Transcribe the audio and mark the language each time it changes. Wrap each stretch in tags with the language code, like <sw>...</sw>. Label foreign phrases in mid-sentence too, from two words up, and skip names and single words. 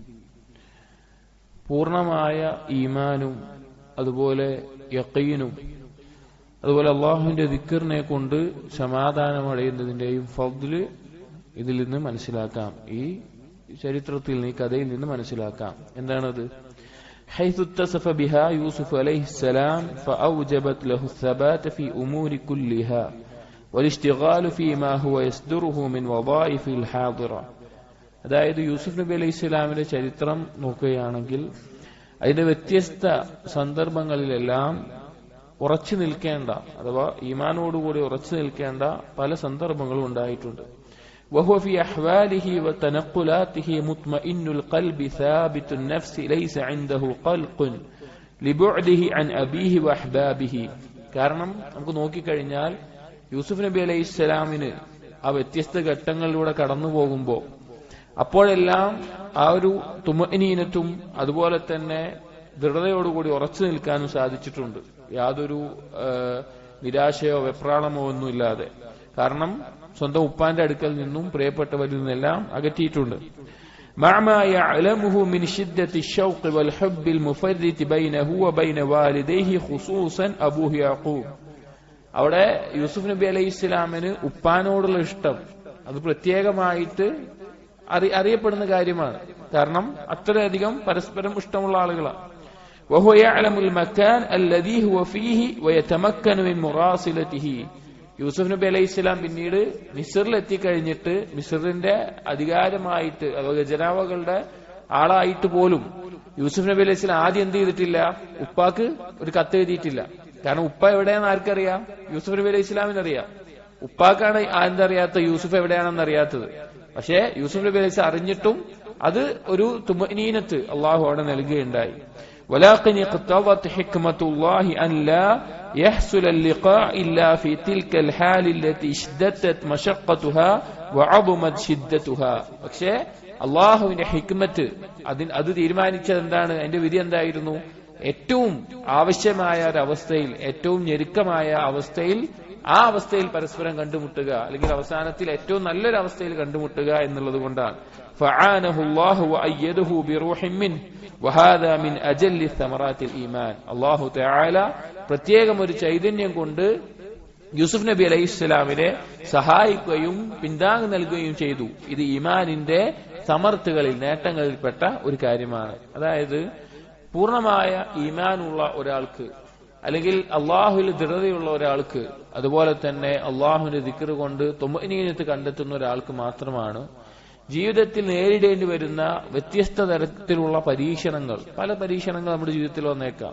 <ml>പൂർണ്ണമായ ഈമാനും അതുപോലെ യഖീനും അതുപോലെ അള്ളാഹുവിന്റെ ദിക്റിനെ കൊണ്ട് സമാധാനമടയുന്നതിന്റെയും ഫദ്ല് ഇതിൽ നിന്ന് മനസ്സിലാക്കാം. ഈ ചരിത്രത്തിൽ നിന്ന്, ഈ കഥയിൽ നിന്ന് മനസ്സിലാക്കാം. എന്താണത്?</ml> <ar>حيث اتصف بها يوسف عليه السلام فأوجبت له الثبات في أمور كلها والاشتغال فيما هو يصدره من وظائف الحاضرة.</ar> <ml>അതായത് യൂസുഫ് നബി</ml> <ar>عليه السلام</ar> <ml>ചരിത്രം നോക്കുകയാണെങ്കിൽ അതിന്റെ വ്യത്യസ്ത സന്ദർഭങ്ങളിലെല്ലാം ഉറച്ചു നിൽക്കേണ്ട അഥവാ ഈമാനോടുകൂടി ഉറച്ചു നിൽക്കേണ്ട പല സന്ദർഭങ്ങളും ഉണ്ടായിട്ടുണ്ട്.</ml> <ar>وهو في أحواله وتنقلاته مطمئن القلب ثابت النفس ليس عنده قلق لبعده عن أبيه وأحبابه.</ar> <ml>കാരണം നമുക്ക് നോക്കിക്കഴിഞ്ഞാൽ യൂസുഫ് നബി</ml> <ar>عليه السلام</ar> <ml>ആ വ്യത്യസ്ത ഘട്ടങ്ങളിലൂടെ കടന്നു പോകുമ്പോൾ അപ്പോഴെല്ലാം ആ ഒരു തുമഅനീനത്തും അതുപോലെ തന്നെ ദൃഢതയോടുകൂടി ഉറച്ചു നിൽക്കാനും സാധിച്ചിട്ടുണ്ട്, യാതൊരു നിരാശയോ വെപ്രാളമോ ഒന്നുമില്ലാതെ. കാരണം സ്വന്തം ഉപ്പാന്റെ അടുക്കൽ നിന്നും പ്രിയപ്പെട്ടവരിൽ നിന്നെല്ലാം അകറ്റിയിട്ടുണ്ട്.</ml> <ar>مع ما يعلمه من شدة الشوق والحب المفرط بينه وبين والديه خصوصا أبوه يعقوب.</ar> <ml>അവിടെ യൂസുഫ് നബി അലൈഹിസ്സലാമിന് ഉപ്പാനോടുള്ള ഇഷ്ടം അത് പ്രത്യേകമായിട്ട് അറിയപ്പെടുന്ന കാര്യമാണ്. കാരണം അത്രയധികം പരസ്പരം ഇഷ്ടമുള്ള ആളുകളാണ്.</ml> <ar>وهو يعلم المكان الذي هو فيه ويتمكن من مراسلته.</ar> <ml>യൂസുഫ് നബി</ml> <ar>عليه السلام</ar> <ml>പിന്നീട് മിസ്റിൽ എത്തിക്കഴിഞ്ഞിട്ട് മിസ്റിന്റെ അധികാരമായിട്ട് അഥവാ ഖജനാവകളുടെ ആളായിട്ട് പോലും യൂസുഫ് നബി</ml> <ar>عليه السلام</ar> <ml>ആദ്യം എന്ത് ചെയ്തിട്ടില്ല? ഉപ്പാക്ക് ഒരു കത്ത് എഴുതിയിട്ടില്ല. കാരണം ഉപ്പ എവിടെയാണെന്ന് ആർക്കറിയാം? യൂസുഫ് നബി</ml> <ar>عليه السلام.</ar> <ml>ഉപ്പാക്കാണ് എന്തറിയാത്ത, യൂസുഫ് എവിടെയാണെന്ന് അറിയാത്തത്. പക്ഷേ യൂസുഫ് നബി</ml> <ar>عليه السلام</ar> <ml>അറിഞ്ഞിട്ടും അത് ഒരു തുമഅനീനത്ത് അള്ളാഹു അവിടെ നൽകുകയുണ്ടായി.</ml> <ar>ولكن اقتضت حكمة الله أن لا يحصل اللقاء إلا في تلك الحال التي اشتدت مشقتها وعظمت شدتها.</ar> <ml>പക്ഷേ അള്ളാഹുവിന്റെ ഹിക്മത്ത് അത് തീരുമാനിച്ചത് എന്താണ്? അതിന്റെ വിധി എന്തായിരുന്നു? ഏറ്റവും ആവശ്യമായ ഒരവസ്ഥയിൽ, ഏറ്റവും ഞെരുക്കമായ അവസ്ഥയിൽ, ആ അവസ്ഥയിൽ പരസ്പരം കണ്ടുമുട്ടുക, അല്ലെങ്കിൽ അവസാനത്തിൽ ഏറ്റവും നല്ലൊരു അവസ്ഥയിൽ കണ്ടുമുട്ടുക എന്നുള്ളത് കൊണ്ടാണ്.</ml> <ar>فعانه الله وأيده بروح منه وهذا من أجل ثمرات الإيمان. الله تعالى</ar> <ml>പ്രത്യേകം ഒരു ചൈതന്യം കൊണ്ട് യൂസുഫ് നബി അലൈഹിസ്സലാമിനെ സഹായിക്കുകയും പിന്താങ്ങ് നൽകുകയും ചെയ്തു. ഇത് ഈമാനിന്റെ സമർത്ഥകളിൽ, നേട്ടങ്ങളിൽപ്പെട്ട ഒരു കാര്യമാണ്. അതായത് പൂർണ്ണമായ ഈമാനുള്ള ഒരാൾക്ക്, അല്ലെങ്കിൽ അള്ളാഹുവിൽ ദൃഢതയുള്ള ഒരാൾക്ക്, അതുപോലെ തന്നെ അള്ളാഹുവിന്റെ ദിക്ർ കൊണ്ട് തുമഅനീനത്ത് കണ്ടെത്തുന്ന ഒരാൾക്ക് മാത്രമാണ് ജീവിതത്തിൽ നേരിടേണ്ടി വരുന്ന വ്യത്യസ്ത തരത്തിലുള്ള പരീക്ഷണങ്ങൾ, പല പരീക്ഷണങ്ങൾ നമ്മുടെ ജീവിതത്തിൽ വന്നേക്കാം.</ml>